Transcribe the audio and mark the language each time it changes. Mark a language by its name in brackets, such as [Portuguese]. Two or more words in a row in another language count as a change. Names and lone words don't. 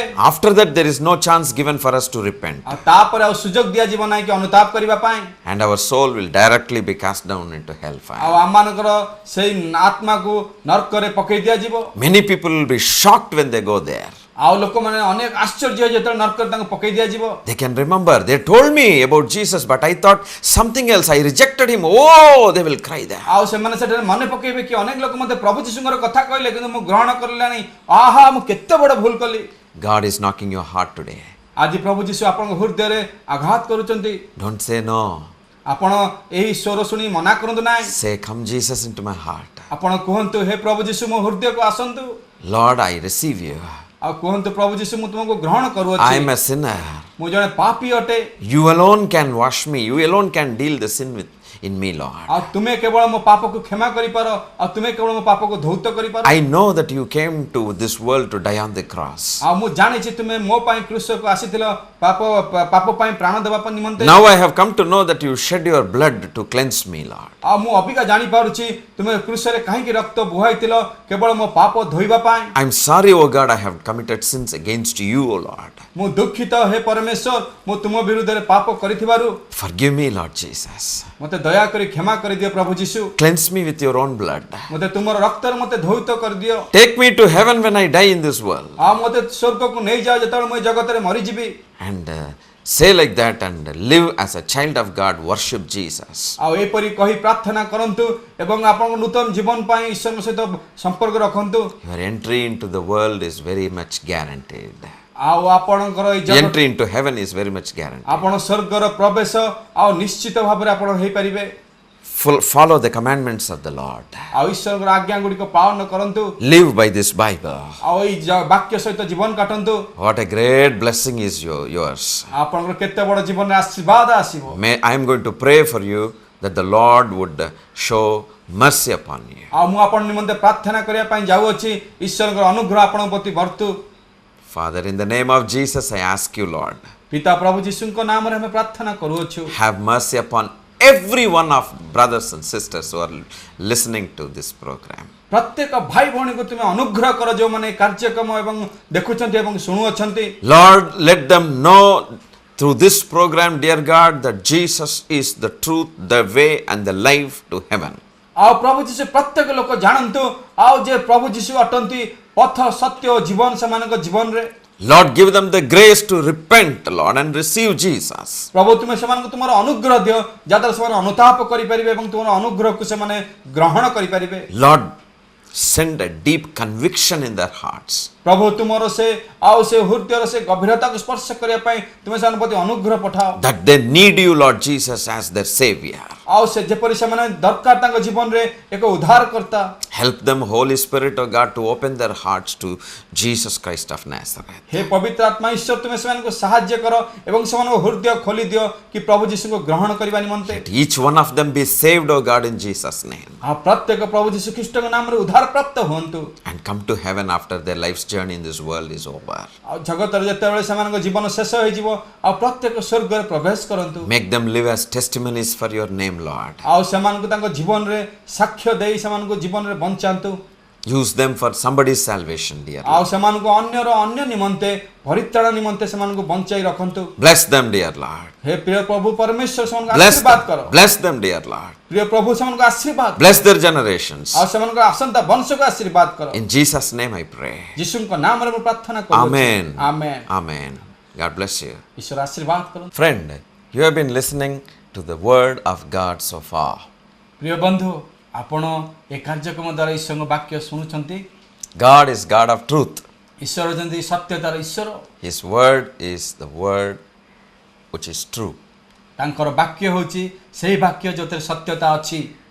[English] after that there is no chance given for us to repent. [Odia] ଆଉ ତାପରେ ଆଉ ସୁଯୋଗ ଦିଆଯିବ ନାହିଁ କି ଅନୁତାପ କରିବା ପାଇଁ [English] And our soul will directly be cast down into hellfire. [Odia] ଆଉ ଆମମାନଙ୍କର ସେଇ ଆତ୍ମାକୁ ନର୍କରେ ପକେଇ ଦିଆଯିବ [English] Many people will be shocked when they go there. [Odia] ଆଉ ଲୋକମାନେ ଅନେକ ଆଶ୍ଚର୍ଯ୍ୟ ଯେତେବେଳେ ନରକରେ ତାଙ୍କୁ ପକେଇ ଦିଆଯିବ [English] They can remember, they told me about Jesus, but I thought something else. I rejected him. Oh, they will cry there. [Odia] ଆଉ ସେମାନେ ସେଠାରେ ମନେ ପକେଇବେ କି ଅନେକ ଲୋକ ମୋତେ ପ୍ରଭୁ ଯୀଶୁଙ୍କର କଥା କହିଲେ କିନ୍ତୁ ମୁଁ ଗ୍ରହଣ କରିଲାନି ଆହା ମୁଁ କେତେ ବଡ଼ ଭୁଲ କଲି। [English] God is knocking your heart today. [Odia] ଆଜି ପ୍ରଭୁ ଯୀଶୁ ଆପଣଙ୍କ ହୃଦୟରେ ଆଘାତ କରୁଛନ୍ତି। [English] Don't say no. [Odia] ଆପଣ ଏହି ସ୍ୱର ଶୁଣି ମନା କରନ୍ତୁ ନାହିଁ। [English] Say, come Jesus into my heart. [Odia] ଆପଣ କୁହନ୍ତୁ ହେ ପ୍ରଭୁ ଯୀଶୁ ମୋ ହୃଦୟକୁ ଆସନ୍ତୁ। [English] Lord, I receive you. [Odia] ଆଉ କୁହନ୍ତୁ ପ୍ରଭୁ ଯୀଶୁ ମୁଁ ତୁମକୁ ଗ୍ରହଣ [English] I [Odia] କରୁଅଛି। [English] am a sinner. [Odia] ମୁଁ ଜଣେ ପାପୀ ଅଟେ। [English] You alone can wash me. You alone can deal the sin in me, Lord. [Odia] ଆଉ ତୁମେ କେବଳ ମୋ ପାପକୁ କ୍ଷମା କରିପାର ଆଉ ତୁମେ କେବଳ ମୋ ପାପକୁ ଧୌତ କରିପାର। [English] I know that you came to this world to die on the cross. [Odia] ଆଉ ମୁଁ ଜାଣିଛି ତୁମେ ମୋ ପାଇଁ କ୍ରୁଶକୁ ଆସିଥିଲ ପାପ ପାଇଁ ପ୍ରାଣ ଦେବା ପାଇଁ ନିମନ୍ତେ। [English] Now I have come to know that you shed your blood to cleanse me, Lord. [Odia] ଆଉ ମୁଁ ଅବିକା ଜାଣି ପାରୁଛି ତୁମେ କ୍ରୁଶରେ କାହିଁକି ରକ୍ତ ବୁହାଇଥିଲ କେବଳ ମୋ ପାପ ଧୋଇବା ପାଇଁ। [English] I'm sorry, O God, I have committed sins against you, O Lord. [Odia] ମୁଁ ଦୁଃଖିତ ହେ ପରମେଶ୍ୱର ମୁଁ ତୁମ ବିରୁଦ୍ଧରେ ପାପ କରିଥିବାରୁ [English] Forgive me, Lord Jesus. [Odia] ମୋତେ ଦୟା କରି କ୍ଷମା କରିଦିଅ ପ୍ରଭୁ ଯୀଶୁ। [English] Cleanse me with your own blood. [Odia] ମୋତେ ତୁମର ରକ୍ତରେ ମୋତେ ଧୌତ କରିଦିଅ। [English] Take me to heaven when I die in this world. [Odia] ଆଉ ମୋତେ ସ୍ୱର୍ଗକୁ ନେଇଯାଅ ଯେତେବେଳେ ମୁଁ ଏ ଜଗତରେ ମରିଯିବି। [English] And say like that and live as a child of God, worship Jesus. [Odia] ଆଉ ଏପରି କହି ପ୍ରାର୍ଥନା କରନ୍ତୁ ଏବଂ ଆପଣଙ୍କ ନୂତନ ଜୀବନ ପାଇଁ ଈଶ୍ୱରଙ୍କ ସହିତ ସମ୍ପର୍କ ରଖନ୍ତୁ। [English] Your entry into the world is very much guaranteed. [Odia] ଆଉ ଆପଣଙ୍କର ଏଇ ଜଗତ [English] Entry into heaven is very much guaranteed. [Odia] ଆପଣ ସ୍ୱର୍ଗର ପ୍ରବେଶ ଆଉ ନିଶ୍ଚିତ ଭାବରେ ଆପଣ ହେଇପାରିବେ। [English] Follow the commandments of the Lord. [Odia] ଆଉ ଈଶ୍ୱରଙ୍କର ଆଜ୍ଞା ଗୁଡ଼ିକ ପାଳନ କରନ୍ତୁ। [English] Live by this Bible. [Odia] ଆଉ ଏଇ ବାକ୍ୟ ସହିତ ଜୀବନ କାଟନ୍ତୁ। [English] What a great blessing is yours. [Odia] ଆପଣଙ୍କର କେତେ ବଡ଼ ଜୀବନରେ ଆଶୀର୍ବାଦ ଆସିବ। [English] I am going to pray for you that the Lord would show mercy upon you. [Odia] ଆଉ ମୁଁ ଆପଣ ନିମନ୍ତେ ପ୍ରାର୍ଥନା କରିବା ପାଇଁ ଯାଉଅଛି ଈଶ୍ୱରଙ୍କର ଅନୁଗ୍ରହ ଆପଣଙ୍କ ପ୍ରତି ବର୍ତ୍ତୁ। [English] Father, in the name of Jesus, I ask you, Lord, [Odia] ପିତା ପ୍ରଭୁ ଯୀଶୁଙ୍କ ନାମରେ ଆମେ ପ୍ରାର୍ଥନା କରୁଅଛୁ। [English] have mercy upon every one of brothers and sisters who are listening to this program. [Odia] ପ୍ରତ୍ୟେକ ଭାଇ ଭଉଣୀକୁ ତୁମେ ଅନୁଗ୍ରହ କର ଯେଉଁମାନେ କାର୍ଯ୍ୟକ୍ରମ ଏବଂ ଦେଖୁଛନ୍ତି ଏବଂ ଶୁଣୁଅଛନ୍ତି। [English] Lord, let them know through this program, dear God, that Jesus is the truth, the way, and the life to heaven. [Odia] ଆଉ ପ୍ରଭୁ ଯୀଶୁ ପ୍ରତ୍ୟେକ ଲୋକ ଜାଣନ୍ତୁ ଆଉ ଯେ ପ୍ରଭୁ ଯୀଶୁ ଅଟନ୍ତି ପଥ ସତ୍ୟ ଓ ଜୀବନ ସେମାନଙ୍କ ଜୀବନରେ। [English] Lord, give them the grace to repent, Lord, and receive Jesus. [Odia] ପ୍ରଭୁ ତୁମେ ସେମାନଙ୍କୁ ତୁମର ଅନୁଗ୍ରହ ଦିଅ ଯାହାଦ୍ୱାରା ସେମାନେ ଅନୁତାପ କରିପାରିବେ ଏବଂ ତୁମର ଅନୁଗ୍ରହକୁ ସେମାନେ ଗ୍ରହଣ କରିପାରିବେ। [English] Lord, send a deep conviction in their hearts. [Odia] ପ୍ରଭୁ ତୁମର ସେ ଆଉ ସେ ହୃଦୟର ସେ ଗଭୀରତାକୁ ସ୍ପର୍ଶ କରିବା ପାଇଁ ତୁମେ ସେମାନଙ୍କ ପ୍ରତି ଅନୁଗ୍ରହ ପଠାଅ। [English] That they need you, Lord Jesus, as their Savior. [Odia] ଆଉ ସେ ଯେପରି ସେମାନେ ଦରକାର ତାଙ୍କ ଜୀବନରେ ଏକ ଉଦ୍ଧାରକର୍ତ୍ତା। [English] Help them, Holy Spirit of God, to open their hearts to Jesus Christ of Nazareth. [Odia] ହେ ପବିତ୍ର ଆତ୍ମା ଈଶ୍ୱର ତୁମେ ସେମାନଙ୍କୁ ସାହାଯ୍ୟ କର ଏବଂ ସେମାନଙ୍କ ହୃଦୟ ଖୋଲି ଦିଅ କି ପ୍ରଭୁ ଯୀଶୁଙ୍କୁ ଗ୍ରହଣ କରିବା ନିମନ୍ତେ। [English] Let each one of them be saved, O God, in Jesus' name. [Odia] ଆଉ ପ୍ରତ୍ୟେକ ପ୍ରଭୁ ଯୀଶୁ ଖ୍ରୀଷ୍ଟଙ୍କ ନାମରେ ଉଦ୍ଧାର ପ୍ରାପ୍ତ ହୁଅନ୍ତୁ। [English] And come to heaven after their life's journey in this world is over. [Odia] ଆଉ ଜଗତରେ ଯେତେବେଳେ ସେମାନଙ୍କ ଜୀବନ ଶେଷ ହେଇଯିବ ଆଉ ପ୍ରତ୍ୟେକ ସ୍ୱର୍ଗରେ ପ୍ରବେଶ କରନ୍ତୁ। [English] Make them live as testimonies for your name, Lord. [Odia] ଆଉ ସେମାନଙ୍କୁ ତାଙ୍କ ଜୀବନରେ ସାକ୍ଷ୍ୟ ଦେଇ ସେମାନଙ୍କୁ ଜୀବନରେ ବଞ୍ଚାନ୍ତୁ। [English] Use them for somebody's salvation, dear [Odia] ଆଉ [English] Lord. [Odia] ସେମାନଙ୍କୁ ଅନ୍ୟ ନିମନ୍ତେ ପରିତ୍ରାଣ ନିମନ୍ତେ ସେମାନଙ୍କୁ ବଞ୍ଚାଇ ରଖନ୍ତୁ। [English] Bless them, dear Lord. [Odia] ହେ ପ୍ରିୟ ପ୍ରଭୁ ପରମେଶ୍ୱର ସେମାନଙ୍କୁ [English] Bless [Odia] ଆଶୀର୍ବାଦ କର। [English] them. Bless them, dear Lord. [Odia] ପ୍ରିୟ ପ୍ରଭୁ ସେମାନଙ୍କୁ ଆଶୀର୍ବାଦ କର। [English] Bless their generations. [Odia] ଆଉ ସେମାନଙ୍କ ଆସନ୍ତା ବଂଶକୁ ଆଶୀର୍ବାଦ କର। [English] In Jesus' name I pray. [Odia] ଯୀଶୁଙ୍କ ନାମରେ ମୁଁ ପ୍ରାର୍ଥନା କରୁଛି। [English] Amen. [Odia] ଆମେନ୍। [English] Amen. God bless you. [Odia] ଈଶ୍ୱର ଆଶୀର୍ବାଦ କରନ୍ତୁ। [English] Friend, you have been listening to the word of God so far. [Odia] ପ୍ରିୟ ବନ୍ଧୁ ଆପଣ ଏ କାର୍ଯ୍ୟକ୍ରମ ଦ୍ୱାରା ଈଶ୍ୱରଙ୍କ ବାକ୍ୟ ଶୁଣୁଛନ୍ତି। [English] God is God of truth. [Odia] ଈଶ୍ୱର ଯେମିତି ସତ୍ୟତାର ଈଶ୍ୱର। [English] His word is the word which is true. [Odia] ତାଙ୍କର ବାକ୍ୟ ହେଉଛି ସେହି ବାକ୍ୟ ଯେଉଁଥିରେ ସତ୍ୟତା ଅଛି।